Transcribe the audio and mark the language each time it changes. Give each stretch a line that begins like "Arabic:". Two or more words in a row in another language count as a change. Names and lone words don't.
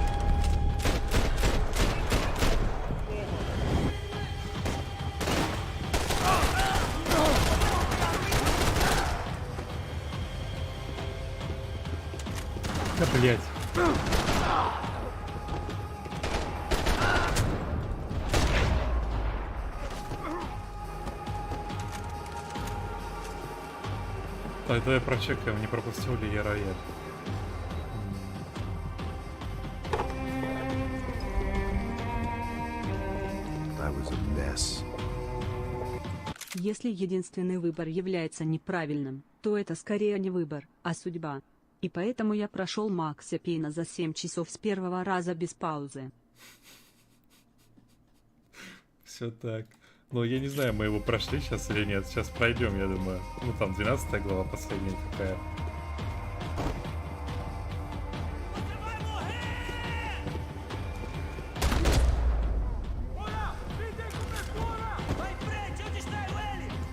Russian: Да, блядь. Так, давай прочекаем, не пропустил ли я рояль.
English: I was a mess.
Russian: Если единственный выбор является неправильным, то это скорее не выбор, а судьба. И поэтому я прошел Макса Пейна за 7 часов с первого раза без паузы. Все так. Ну, я не знаю, мы его прошли сейчас или нет. Сейчас пройдем, я думаю. Ну, там 12 глава последняя какая.
Portuguese: Vai em frente! Eu distraio ele!